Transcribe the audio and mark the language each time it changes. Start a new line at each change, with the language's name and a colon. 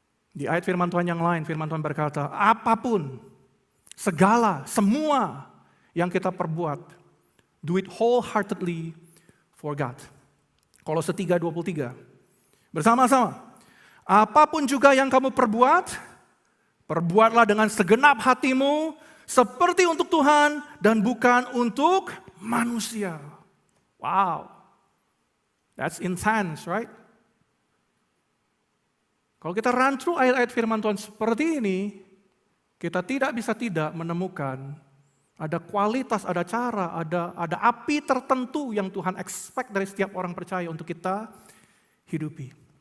Indonesian: Di ayat firman Tuhan yang lain, firman Tuhan berkata, apapun, segala, semua yang kita perbuat,
English: do it wholeheartedly for God.
Indonesian: Kolose 3:23. Bersama-sama, apapun juga yang kamu perbuat, perbuatlah dengan segenap hatimu, seperti untuk Tuhan dan bukan untuk manusia.
English: Wow, that's intense, right?
Indonesian: Kalau kita run through ayat-ayat firman Tuhan seperti ini, kita tidak bisa tidak menemukan ada kualitas, ada cara, ada api tertentu yang Tuhan expect dari setiap orang percaya untuk kita hidupi.